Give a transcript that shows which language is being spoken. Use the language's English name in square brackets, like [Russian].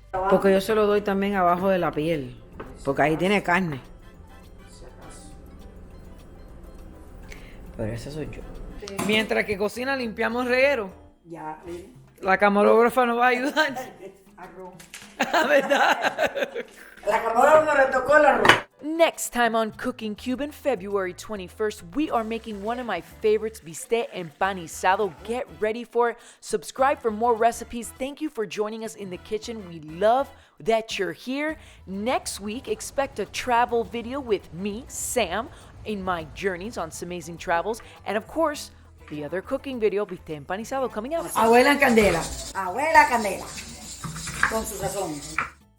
[Spanish] Porque yo se lo doy también abajo de la piel, porque ahí tiene carne. Pero ese soy yo. Mientras que cocina limpiamos reguero. Ya, La camarógrafa nos va a ayudar. arroz. ¿Verdad? La camarógrafa le tocó el arroz. [English] Next time on Cooking Cuban, February 21st, we are making one of my favorites, bistec empanizado. Get ready for it. Subscribe for more recipes. Thank you for joining us in the kitchen. We love that you're here. Next week, expect a travel video with me, Sam, in my journeys on some amazing travels. And of course, the other cooking video, bistec empanizado, coming out. [Spanish] Abuela en candela. Abuela Candela. Con su sazón.